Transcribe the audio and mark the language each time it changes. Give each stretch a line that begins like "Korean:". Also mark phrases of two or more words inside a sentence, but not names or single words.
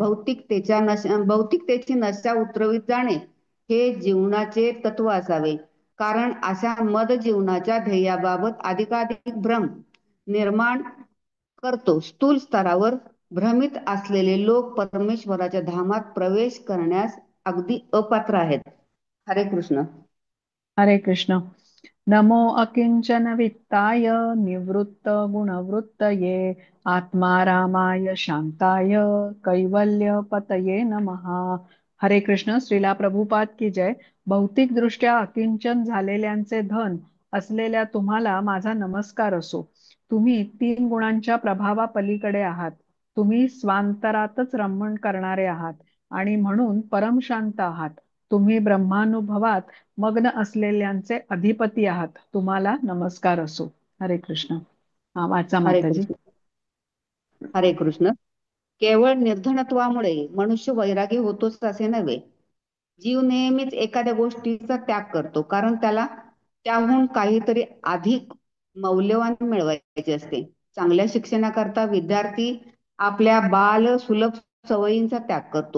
Marathi: भौतिकतेची नशा उतरवीत जाणे हे जीवनाचे तत्व असावे. कारण अशा मद जीवनाच्या ध्येयाबाबत अधिकाधिक भ्रम निर्माण करतो. स्थूल स्तरावर भ्रमित असलेले लोक परमेश्वराच्या धामात प्रवेश करण्यास अगदी अपात्र आहेत. हरे कृष्ण. हरे कृष्ण.
Sanskrit: नमो अकिंचन वित्ताय निवृत्त गुणवृत्तये आत्मारामाय शांताय कैवल्य पतये नमः.
Marathi: हरे कृष्ण.
Hindi: श्रीला प्रभुपाद की जय.
Marathi: भौतिक दृष्ट्या अकिंचन झालेल्यांचे धन असलेल्या तुम्हाला माझा नमस्कार असो. तुम्ही 3 गुणांच्या प्रभावापलीकडे आहात. तुम्ही स्वांतरातच रमण करणारे आहात आणि म्हणून परमशांत आहात. तुम्ही ब्रह्मानुभवात मग्न असलेल्यांचे अधिपती आहात. तुम्हाला नमस्कार असो. हरे कृष्ण. हा वाचा हरे माताजी. कृष्ण. हरे कृष्ण. केवळ निर्धनत्वामुळे मनुष्य वैरागी होतोच असे नव्हे. जीव नेहमीच एखाद्या गोष्टीचा त्याग करतो, कारण त्याला त्याहून काहीतरी अधिक मौल्यवान मिळवायचे असते. चांगल्या शिक्षणाकरता विद्यार्थी आपल्या बाल सुलभ सवयींचा त्याग करतो.